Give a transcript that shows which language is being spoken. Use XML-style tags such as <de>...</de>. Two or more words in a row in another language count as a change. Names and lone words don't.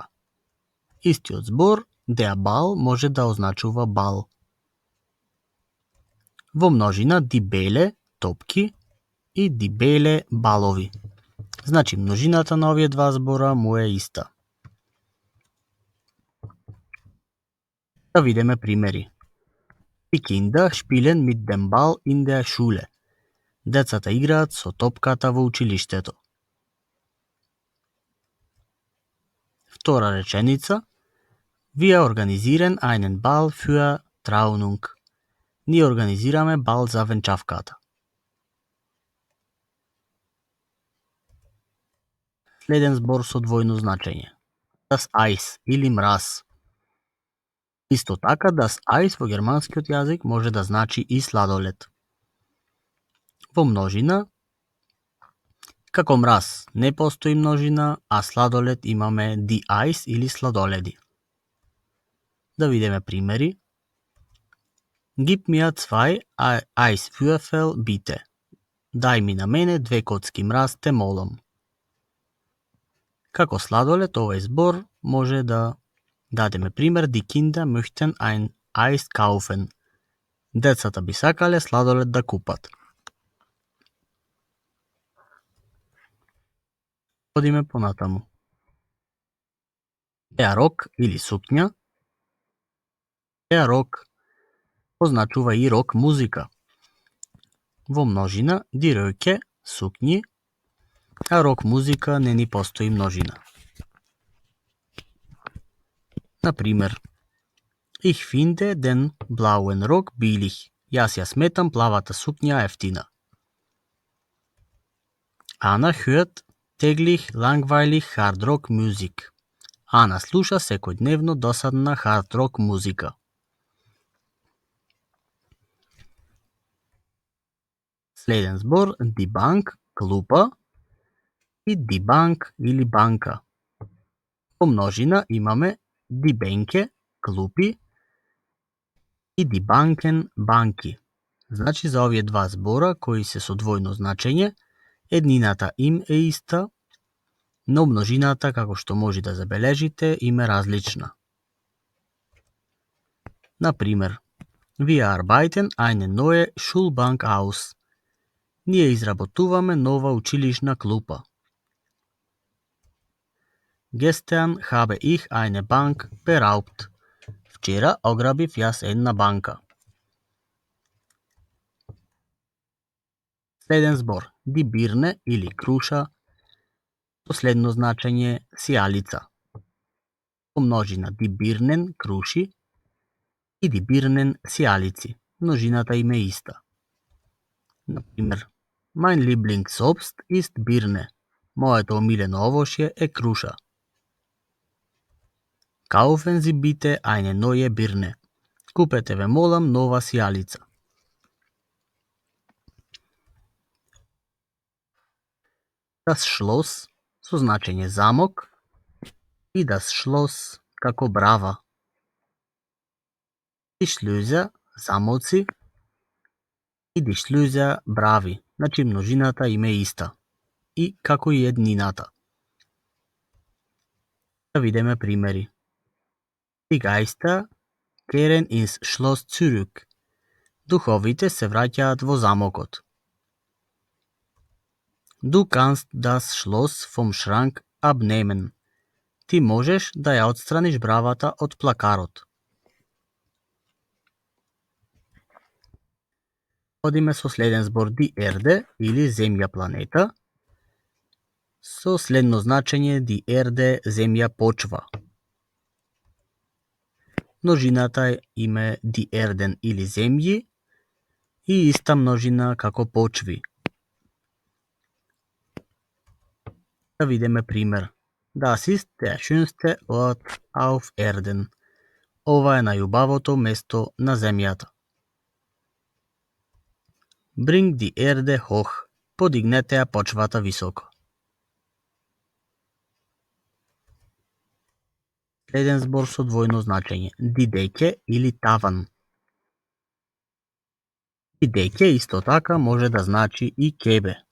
<mk>Истиот збор</mk> <de>der Ball</de> <mk>може да означува бал. Во множина</mk> <de>die Bälle</de> <mk>топки и</mk> <de>die Bälle</de> <mk>балови. Значи множината на овие два збора му е иста. Да видиме примери.</mk> <de>Die Kinder spielen mit dem Ball in der Schule.</de> <mk>Децата играат со топката во училиштето. Втора реченица.</mk> <de>Wir organisieren einen Ball für Trauung.</de> <mk>Ние организираме бал за венчавката. Следен збор со двојно значење.</mk> <de>Das Eis</de> <mk>или мраз. Исто така,</mk> <de>das Eis</de> <mk>во германскиот јазик може да значи и сладолед. Во множина, како мраз не постои множина, а сладолед имаме</mk> <de>die Eis</de> <mk>или сладоледи. Да видиме примери.</mk> <de>Gib mir 2 Eiswürfel bitte.</de> <mk>Дај ми на мене 2 коцки мраз, те молам. Како сладолед, овој збор може да дадеме пример:</mk> <de>Die Kinder möchten ein Eis kaufen.</de> <mk>Децата би сакале сладолед да купат. Одиме понатаму.</mk> <de>Der Rock</de> <mk>или сукња.</mk> <de>Der Rock</de> <mk>означува и рок музика. Во множина,</mk> <de>die Röcke,</de> <mk>сукњи, а рок музика не ни постои множина. Например,</mk> <de>Ich finde den blauen Rock billig.</de> <mk>Јас ја сметам плавата сукња ефтина.</mk> <de>Ана hört täglich langweilig</de> <en>hard rock music.</en> <mk>Ана слуша секојдневно досадна</mk> <en>hard rock</en> <mk>музика. Следен збор,</mk> <de>die Bank,</de> <mk>клупа, и</mk> <de>die Bank</de> <mk>или банка. По множина имаме</mk> <de>die Bänke,</de> <mk>клупи, и</mk> <de>die Banken,</de> <mk>банки. Значи за овие два збора кои се со двојно значење, еднината им е иста, но множината, како што може да забележите, им е различна. Например,</mk> <de>Wir arbeiten eine neue Schulbank aus.</de> <mk>Ние изработуваме нова училишна клупа.</mk> <de>Gestern habe ich eine Bank beraubt.</de> <mk>Вчера ограбив јас една банка. Следен збор,</mk> <de>die Birne</de> <mk>или круша, последно значење сијалица. Помножина</mk> <de>die Birnen,</de> <mk>круши, и</mk> <de>die Birnen,</de> <mk>сијалици. Множината им е иста. Например,</mk> <de>Mein Lieblingsobst ist Birne.</de> <mk>Моето омилено овошје е круша.</mk> <de>Kaufen Sie bitte eine neue Birne.</de> <mk>Купете ве молам нова сијалица.</mk> <de>Das Schloss</de> <mk>со значење замок и</mk> <de>das Schloss</de> <mk>како брава.</mk> <de>Die Schlöser,</de> <mk>замоци, и</mk> <de>die Schlöser,</de> <mk>брави. Значи множината им е иста. И како и еднината. Да видиме примери.</mk> <de>Die Geister kehren ins Schloss zurück.</de> <mk>Духовите се враќаат во замокот.</mk> <de>Du kannst das Schloss vom Schrank abnehmen.</de> <mk>Ти можеш да ја отстраниш бравата од плакарот. Одиме со следен збор</mk> <de>die Erde</de> <mk>или земја планета. Со следно значење</mk> <de>die Erde</de> <mk>земја почва. Множината име</mk> <de>die Erden</de> <mk>или земји и иста множина како почви. Да видиме пример.</mk> <de>Das ist der schönste Ort auf Erden.</de> <mk>Ова е најубавото место на земјата.</mk> <de>Bring die Erde hoch.</de> <mk>Подигнете ја почвата високо. Следен збор со двојно значење.</mk> <de>Die Decke</de> <mk>или таван.</mk> <de>Die Decke</de> <mk>исто така може да значи и кебе.</mk>